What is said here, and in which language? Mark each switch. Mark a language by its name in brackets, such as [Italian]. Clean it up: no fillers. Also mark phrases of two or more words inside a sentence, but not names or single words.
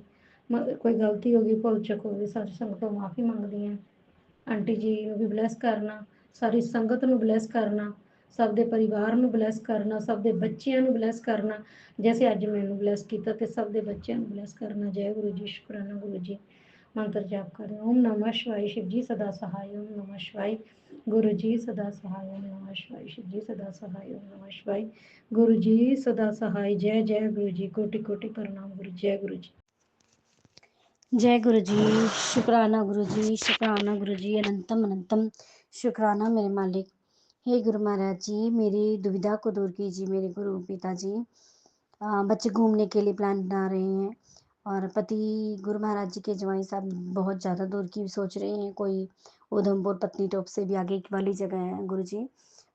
[Punjabi] ਕੋਈ ਗਲਤੀ ਹੋ ਗਈ, ਭੁੱਲ ਚੁੱਕ ਹੋ ਗਈ, ਸਾਰੀ ਸੰਗਤ ਤੋਂ ਮਾਫੀ ਮੰਗਦੀ ਹਾਂ। ਆਂਟੀ ਜੀ ਨੂੰ ਵੀ ਬਲੈਸ ਕਰਨਾ, ਸਾਰੀ ਸੰਗਤ ਨੂੰ ਬਲੈਸ ਕਰਨਾ, ਸਭ ਦੇ ਪਰਿਵਾਰ ਨੂੰ ਬਲੈਸ ਕਰਨਾ, ਸਭ ਦੇ ਬੱਚਿਆਂ ਨੂੰ ਬਲੈਸ ਕਰਨਾ, ਜੈਸੇ ਅੱਜ ਮੈਨੂੰ ਬਲੈਸ ਕੀਤਾ ਤੇ ਸਭ ਦੇ ਬੱਚਿਆਂ ਨੂੰ ਬਲੈਸ ਕਰਨਾ। ਜੈ ਗੁਰੂ ਜੀ। ਸ਼ੁਕਰਾਨਾ ਗੁਰੂ ਜੀ। ਮੰਤਰ ਜਾਪ ਕਰ ਰਹੇ। [Hindi] ओम नमः शिवाय। शिव जी सदा सहाय। ओम नमः शिवाय। गुरु जी सदा सहाय। ओम नमः शिवाय। शिव जी सदा सहाय। ओम नमः शिवाय। गुरु जी सदा सहाय। जय जय गुरु जी। कोटि कोटि प्रणाम गुरु। जय गुरु जी। जय गुरु जी। शुक्राना गुरु जी। शुक्राना गुरु जी। अनंतम अनंतम शुक्राना मेरे मालिक। हे गुरु महाराज जी, मेरी दुविधा को दूर कीजिए मेरे गुरु पिताजी। बच्चे घूमने के लिए प्लान बना रहे हैं और पति गुरु महाराज जी के जवाई साहब बहुत ज़्यादा दूर की सोच रहे हैं, कोई उधमपुर पत्नी टॉप से भी आगे वाली जगह है गुरु जी।